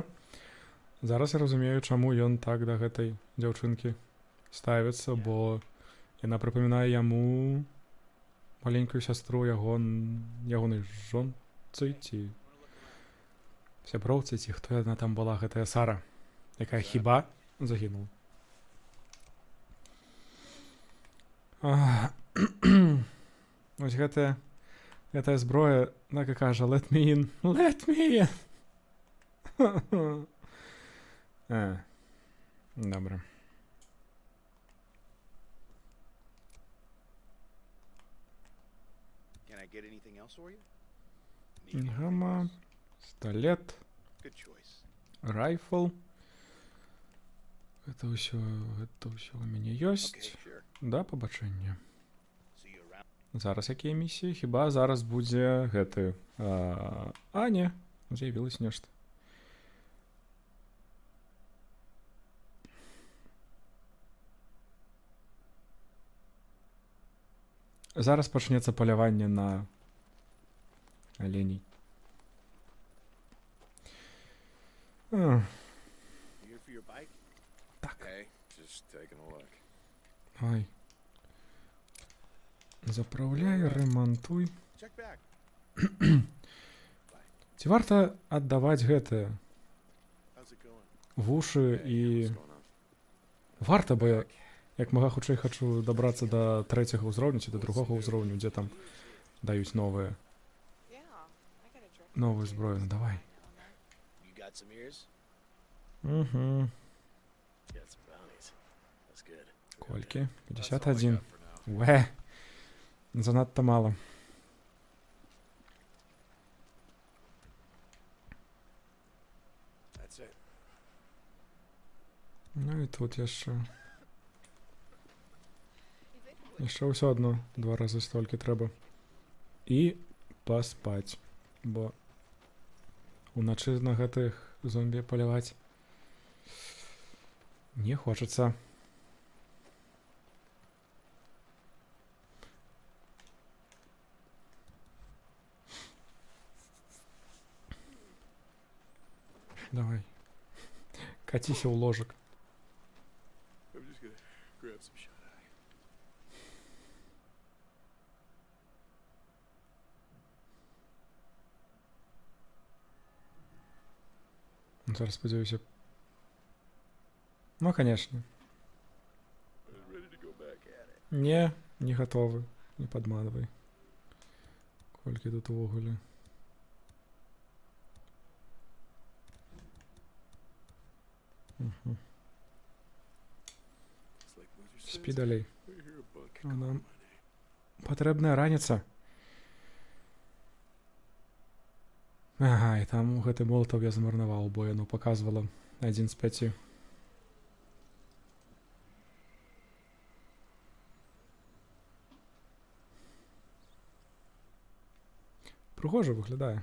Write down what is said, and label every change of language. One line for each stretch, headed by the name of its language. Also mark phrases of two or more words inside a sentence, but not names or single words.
Belarusian: Зараз я разумею, чаму ён так да гэтай дзяўчынкі ставіцца, бо яна прыпамінае яму маленькую сястру ягонай жонцы ці сяброўцы, ці хто яна там была, гэтая Сара, якая хіба загінула. Вось гэтая зброя, так і кажа,
English: let me in, let me in.
Ukrainian: Добре.
English: Can I get anything else for you? Need anything
Belarusian: Гама,
English: else?
Belarusian: пістолет,
English: Good choice.
Belarusian: райфл. Гэта ўсё ў мяне ёсць.
English: Okay, sure.
Belarusian: Да, пабачэння.
English: See you around.
Belarusian: Зараз якія місіі? Хіба зараз будзе гэты... не, з'явілось нешта. Зараз пачнецца паляванне на аленей.
English: You here for your bike?
Belarusian: Так.
English: Hey, just taking a look.
Belarusian: Ай. Запраўляй, рамантуй.
English: Check back.
Belarusian: Ці варта аддаваць гэтае
English: How's it going?
Belarusian: вушы
English: Hey,
Belarusian: і...
English: what's going on?
Belarusian: Варта, бо я як мага хутчэй хачу дабрацца да 3-го ўзроўню ці да 2-го ўзроўню, дзе там даюць новую зброю. Ну, давай.
English: You got some ears? Угу. Got some bounties. That's good.
Belarusian: Колькі?
English: That's all I 51. got for now.
Belarusian: Занадта мала.
English: That's it.
Belarusian: Ну і тут яшчэ ўсё адно 2 разы столькі трэба. І паспаць, бо уначы на гэтых зомбі паляваць не хочацца. Давай. Каціся ў ложак.
English: I'm just gonna grab some shut eye.
Belarusian: Зараз спадзяюся.
Russian: Ну, конечно.
English: Ready to go back at it.
Belarusian: Не гатовы. Не падманвай. Колькі тут увогуле. Угу.
English: It's like Luther says,
Belarusian: Спі далей.
English: I hear a bug
Belarusian: А
English: calling
Belarusian: нам
English: my name.
Belarusian: патрэбная раніца. Ага, і там гэты молатаў я замарнаваў, бо яно паказвала 1 з 5. Прыгожа выглядае.